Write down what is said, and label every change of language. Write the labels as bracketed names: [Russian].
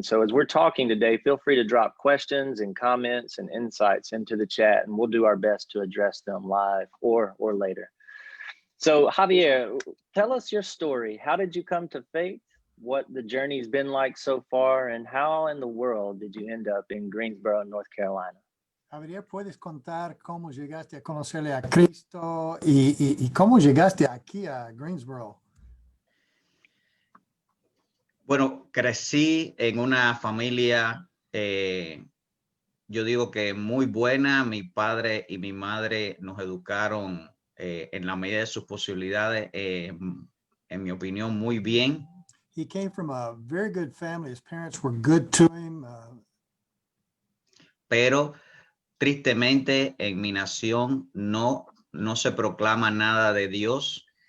[English] And so as we're talking today, feel free to drop questions and comments and insights into the chat, and we'll do our best to address them live or later. So Javier, tell us your story. How did you come to faith? What the journey's been like so far, and how in the world did you end up in Greensboro, North Carolina? [Spanish] Javier, ¿puedes contar cómo llegaste a conocerle a Cristo y cómo llegaste aquí a Greensboro? Bueno, crecí en una familia, yo digo que muy buena. Mi padre y mi madre nos educaron en la medida de sus posibilidades, en mi opinión, muy bien. [English] He came from a very good family. His parents were good to him. [Spanish] Pero tristemente en mi nación no se proclama nada de Dios